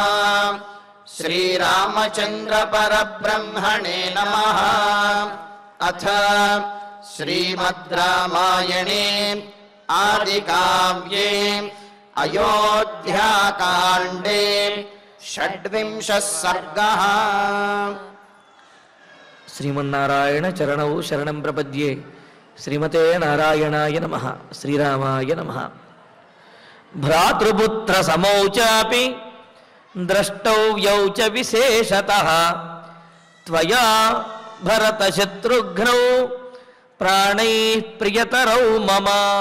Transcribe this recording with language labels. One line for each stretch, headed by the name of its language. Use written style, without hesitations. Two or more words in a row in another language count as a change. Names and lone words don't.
Sanskrit: श्रीरामचन्द्र परब्रह्मणे नमः। अथ श्रीमद् रामायणे आदिकाव्ये अयोध्याकाण्डे षड्विंशः सर्गः। श्रीमन्नारायण चरणौ शरणं प्रपद्ये. श्रीमते नारायणाय नमः। श्रीरामाय नमः. भ्रातृपुत्र समौ चापि द्रष्टव्यौ च विशेषतः त्वया भरत शत्रुघ्नौ प्राणैः प्रियतरौ मम.